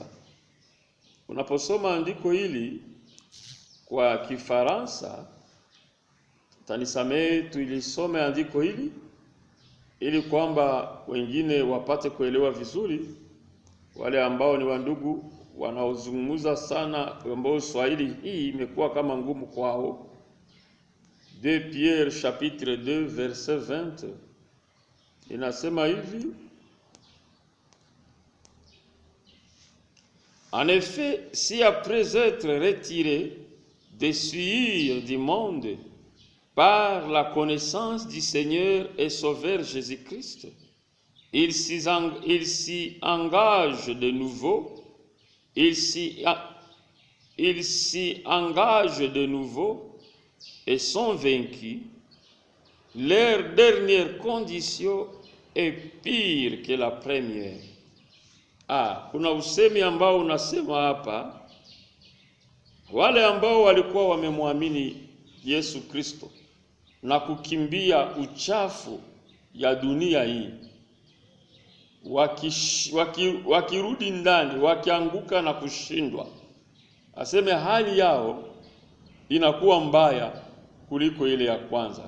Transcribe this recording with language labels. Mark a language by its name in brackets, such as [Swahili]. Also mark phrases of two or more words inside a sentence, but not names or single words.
[Swahili] Unaposoma andiko hili kwa Kifaransa, tanisamehe tulisome andiko hili ili kwamba wengine wapate kuelewa vizuri, wale ambao ni wandugu wanaozungumza sana ambao Swahili hii imekuwa kama ngumu kwao. [French] 2 Pierre chapitre 2 verset 20 [Swahili] inasema hivi: [French] En effet, si après être retirés des souillures du monde par la connaissance du Seigneur et Sauveur Jésus-Christ, il s'y engage de nouveau, et sont vaincus, leur dernière condition est pire que la première. [Swahili] Kuna usemi ambao unasema hapa, wale ambao walikuwa wamemwamini Yesu Kristo na kukimbia uchafu ya dunia hii, wakirudi ndani, wakianguka na kushindwa, aseme hali yao inakuwa mbaya kuliko ile ya kwanza.